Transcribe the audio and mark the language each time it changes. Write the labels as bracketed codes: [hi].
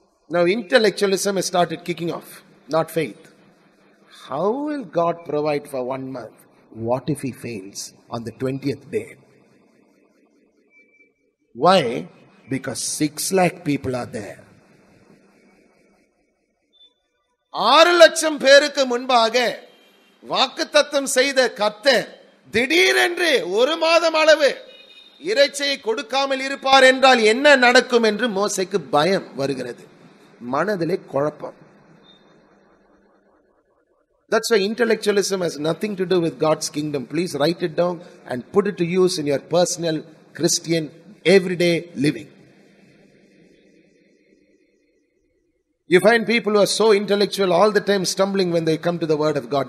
[en] Now intellectualism has started kicking off, not faith. How will God provide for 1 month? What if he fails on the 20th day? Why? Because 6 lakh people are there. [ta] 6 லட்சம் பேருக்கு முன்பாக வாக்குத்தத்தம் செய்த கர்த்தர் திடீரென்று 1 மாதம் அளவு இறைச்சியை கொடுக்காமல் இருப்பார் என்றால் என்ன நடக்கும் என்று மோசேக்கு பயம் வருகிறது. மனதிலே குழப்பம். [en] That's why intellectualism has nothing to do with God's kingdom. Please write it down and put it to use in your personal Christian everyday living. You find people who are so intellectual all the time stumbling when they come to the word of God.